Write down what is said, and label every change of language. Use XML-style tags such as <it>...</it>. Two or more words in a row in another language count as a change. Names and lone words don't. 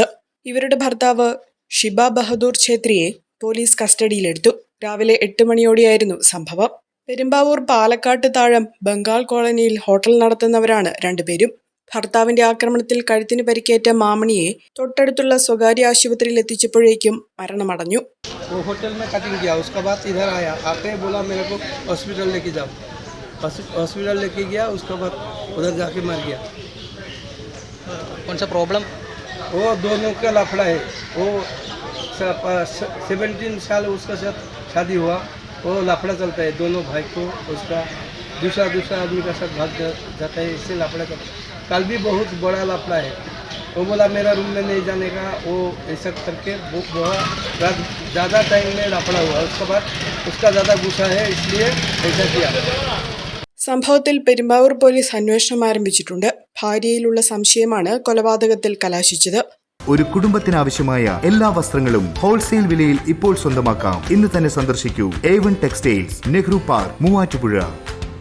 <ml>ഇവരുടെ ഭർത്താവ് ഷിബ ബഹദൂർ ഛേത്രിയെ പോലീസ് കസ്റ്റഡിയിലെടുത്തു. രാവിലെ 8 മണിയോടെയായിരുന്നു സംഭവം. പെരുമ്പാവൂർ പാലക്കാട്ട് താഴം ബംഗാൾ കോളനിയിൽ ഹോട്ടൽ നടത്തുന്നവരാണ് രണ്ടുപേരും. ഭർത്താവിന്റെ ആക്രമണത്തിൽ കഴുത്തിന് പരിക്കേറ്റ മാമണിയെ തൊട്ടടുത്തുള്ള സ്വകാര്യ ആശുപത്രിയിൽ എത്തിച്ചപ്പോഴേക്കും മരണമടഞ്ഞു.</ml> <hi>हॉस्पिटल लेके गया, उसके बाद उधर जाके मर गया। कौन सा प्रॉब्लम? वो दोनों का लफड़ा है। वो 17 साल उसका साथ शादी हुआ, वो लफड़ा चलता है। दोनों भाई को उसका दूसरा आदमी का साथ भाग जाता है, इससे लफड़ा चलता है। कल भी बहुत बड़ा लफड़ा है। वो बोला मेरा रूम में नहीं जाने का, वो ऐसा करके बहुत ज़्यादा टाइम में लफड़ा हुआ। उसके बाद उसका ज़्यादा गुस्सा है, इसलिए ऐसा किया.</hi> <ml>സംഭവത്തിൽ പെരുമ്പാവൂർ പോലീസ് അന്വേഷണം ആരംഭിച്ചിട്ടുണ്ട്. ഭാര്യയിലുള്ള സംശയമാണ് കൊലപാതകത്തിൽ കലാശിച്ചത്. ഒരു കുടുംബത്തിനാവശ്യമായ എല്ലാ വസ്ത്രങ്ങളും ഹോൾസെയിൽ വിലയിൽ ഇപ്പോൾ സ്വന്തമാക്കാം. ഇന്ന് തന്നെ സന്ദർശിക്കൂ A1 ടെക്സ്റ്റൈൽസ്, നെഹ്റു പാർക്ക്, മൂവാറ്റുപുഴ.</ml>